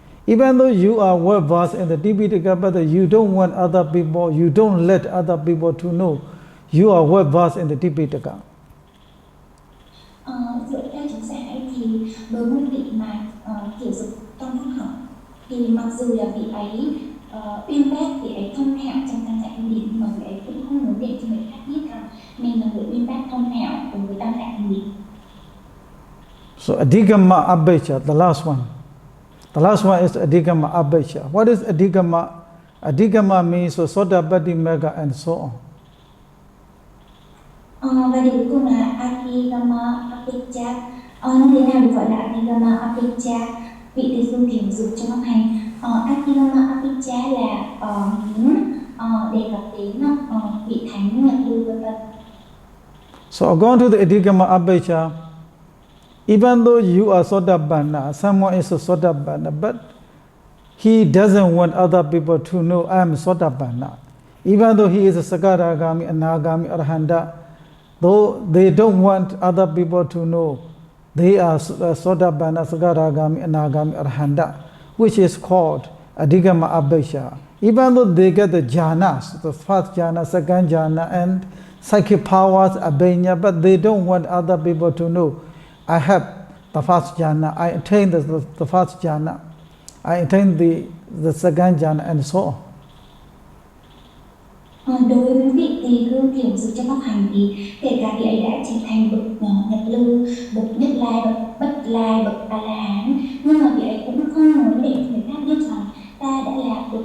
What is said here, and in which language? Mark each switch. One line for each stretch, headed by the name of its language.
English: Even though you are well versed in the Tipitaka, but you don't want other people, you don't let other people to know you are well versed in the Tipitaka.
Vietnamese: Dựa theo chúng giải thì đối với vị mà thiểu dục trong pháp học thì mặc dù là vị ấy uyên bác, vị ấy thông thạo trong tam tạng kinh điển, nhưng mà vị ấy cũng không muốn để cho người khác biết rằng mình là người uyên bác thông thạo cùng với tam tạng kinh điển.
English: So Adhigama Abhecha, the last one. The last one is Adhigama Abhecha. What is Adhigama? Adhigama means Sotapatti Magga and so on.
Vietnamese: Và điều cuối cùng là Adhigama Abhecha. Như thế nào được gọi là Adhigama Abhecha? vị tỳ sư thiểu dục trong pháp hành. Adhigama Abhijja là muốn đề cập đến vị thánh nhập lưu vân vân.
English: So according to the Adhigama Abhijja, even though you are Sotapanna, someone is a Sotapanna, but he doesn't want other people to know I am Sotapanna. Even though he is a Sakaragami, Anagami, Arahanta, though they don't want other people to know they are Sotapanna, Sakaragami, Anagami, Arahanta, which is called Adhigama Abhijja. Even though they get the jhanas, the first jhana, second jhana, and psychic powers, abhanya, but they don't want other people to know I have the first jhana, I attain the first jhana, I attain the second jhana, and so on.
Vietnamese: Đối với vị tỳ khưu thiểu dục trong pháp hành thì kể cả vị ấy đã trở thành bậc nhập lưu, bậc nhất lai, bậc bất lai, bậc a la hán, nhưng mà vị ấy cũng không muốn để người khác biết rằng ta đã là